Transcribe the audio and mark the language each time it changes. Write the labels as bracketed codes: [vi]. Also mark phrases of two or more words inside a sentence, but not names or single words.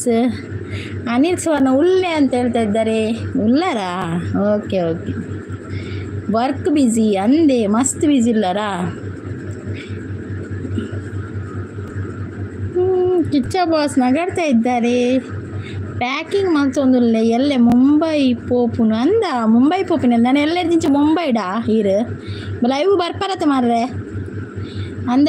[kn] ಅನಿಲ್ ಸುವರ್ಣ ಉಲ್ಲೆ ಅಂತ ಹೇಳ್ತಾ ಇದ್ದಾರೆ. ಉಲ್ಲರಾ? [tcy] ಓಕೆ [en] work busy [tcy] ಅಂದೆ, ಮಸ್ತ್ ಬಿಸಿ ಇಲ್ಲರಾ? [kn] ಕಿಚ್ಚ ಬಾಸ್ ನಗಾಡ್ತಾ ಇದ್ದಾರೆ. [tcy] ಪ್ಯಾಕಿಂಗ್ ಮಲ್ತೊಂದುಲ್ಲೆ ಎಲ್ಲೆ ಮುಂಬೈ ಪೋಪುನು ಅಂದ. ಮುಂಬೈ ಪೋಪಿನ ನಾನು ಎಲ್ಲದಿಂಚ ಮುಂಬೈಡಾ ಈರು ಲೈವ್ ಬರ್ಪರತ್ತೆ ಮಾರ್ರೆ ಅಂದ.